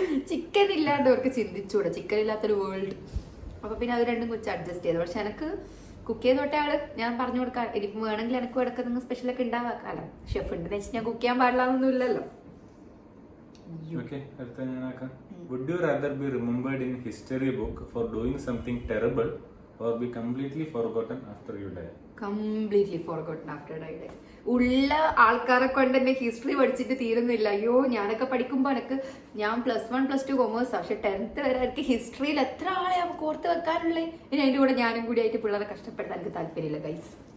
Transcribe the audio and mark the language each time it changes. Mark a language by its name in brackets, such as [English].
[Malayalam] Chicken ഇല്ലാണ്ട് അവർക്ക് ചിന്തിച്ചൂടെ, chicken ഇല്ലാത്തൊരു വേൾഡ്. അപ്പൊ പിന്നെ അത് രണ്ടും വെച്ച് അഡ്ജസ്റ്റ് ചെയ്തു. പക്ഷെ എനിക്ക് കുക്ക് ചെയ്ത് തൊട്ട ആള് ഞാൻ പറഞ്ഞു കൊടുക്കാം, എനിക്ക് വേണമെങ്കിൽ എനിക്ക് ഇടയ്ക്ക് നിങ്ങൾ സ്പെഷ്യലൊക്കെ ഉണ്ടാക്കാലോ. ഷെഫ് ഉണ്ടെന്ന് വെച്ച് ഞാൻ കുക്ക് ചെയ്യാൻ പാടില്ലാന്നൊന്നും ഇല്ലല്ലോ. Okay, അടുത്ത ഞാനാക്കാം. [English] Would you rather be remembered in history book for doing something terrible or be completely forgotten after you die? Completely forgotten after die. [Malayalam] ഉള്ള ആൾക്കാരെ കൊണ്ട് തന്നെ ഹിസ്റ്ററി പഠിച്ചിട്ട് തീരുന്നില്ല. അയ്യോ, ഞാനൊക്കെ പഠിക്കുമ്പോൾ എനിക്ക് ഞാൻ +1 +2 കൊമേഴ്സ്, പക്ഷെ 10th വരെ എനിക്ക് ഹിസ്റ്ററിയിൽ എത്ര ആളെ നമുക്ക് ഓർത്ത് വെക്കാനുള്ളേ. ഇനി അതിൻ്റെ കൂടെ ഞാനും കൂടി ആയിട്ട് പിള്ളേരെ കഷ്ടപ്പെടുത്താൻ എനിക്ക് താല്പര്യമില്ല ഗൈസ്.